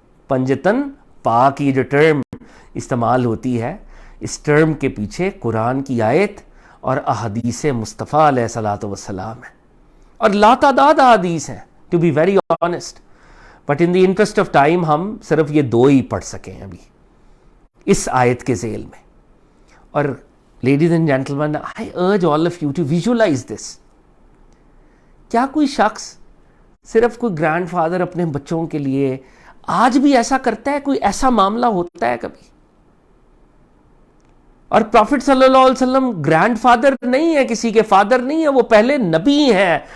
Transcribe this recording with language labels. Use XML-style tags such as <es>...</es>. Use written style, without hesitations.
<ur>پنجتن پاک یہ جو ٹرم استعمال ہوتی ہے، اس ٹرم کے پیچھے قرآن کی آیت اور احادیث مصطفیٰ علیہ الصلوۃ والسلام ہے، اور لا تعداد احادیث ہیں</ur> <en>To be very honest. But in the interest of time</en> <ur>ہم صرف یہ 2 ہی پڑھ سکیں ابھی اس آیت کے ذیل میں. اور</ur> <en>Ladies and gentlemen, I urge all of you to visualize this.</en> <ur>کیا کوئی شخص صرف کوئی گرینڈ فادر اپنے بچوں کے لیے آج بھی ایسا کرتا ہے؟ کوئی ایسا معاملہ ہوتا ہے کبھی؟ اور پروفٹ صلی اللہ علیہ وسلم گرینڈ فادر نہیں ہے، کسی کے فادر نہیں ہے، وہ پہلے نبی ہیں.</ur>